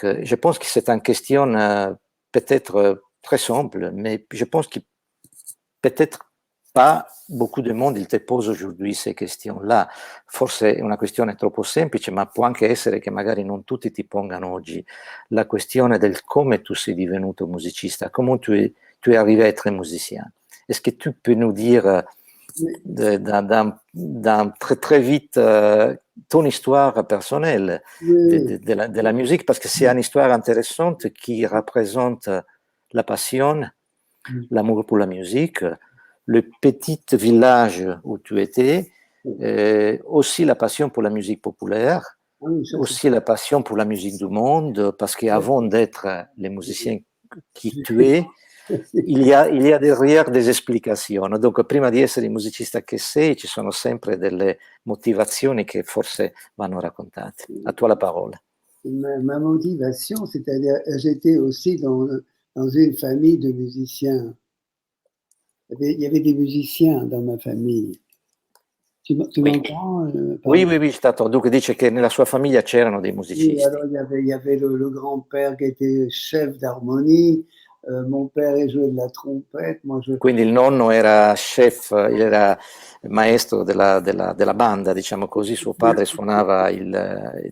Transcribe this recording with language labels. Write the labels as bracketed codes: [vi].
[fr] Je pense que c'est une question peut-être très simple, mais je pense que peut-être pas beaucoup de monde il te pose aujourd'hui ces questions-là. [it] Forse è una questione troppo semplice, ma può anche essere che magari non tutti ti pongano oggi la questione del come tu sei divenuto musicista, come [fr] tu es arrivé à être musicien. Est-ce que tu peux nous dire Oui, d'un très très vite ton histoire personnelle oui, de la musique, parce que c'est une histoire intéressante qui représente la passion, oui, l'amour pour la musique, le petit village où tu étais, oui. aussi la passion pour la musique populaire, Ah oui, ça c'est aussi la passion pour la musique du monde, parce qu'avant d'être les musiciens qui tu es, il y a derrière des esplicazioni. [it] Donc, prima di essere il musicista che sei, ci sono sempre delle motivazioni che forse vanno raccontate. A tua la parola. [fr] ma motivation, c'est-à-dire, j'étais aussi dans une famille de musiciens. Il y avait des musiciens dans ma famille. Tu Oui, m'entends, oui, pardon? oui, oui, stato. [it] Dunque dice che nella sua famiglia c'erano dei [fr] Oui, alors [it] musicisti. [fr] il y avait le grand-père qui était chef d'harmonie, mon père il jouait de la trompette, moi je [it] Quindi il nonno era chef, era maestro della banda, diciamo così, suo padre suonava il...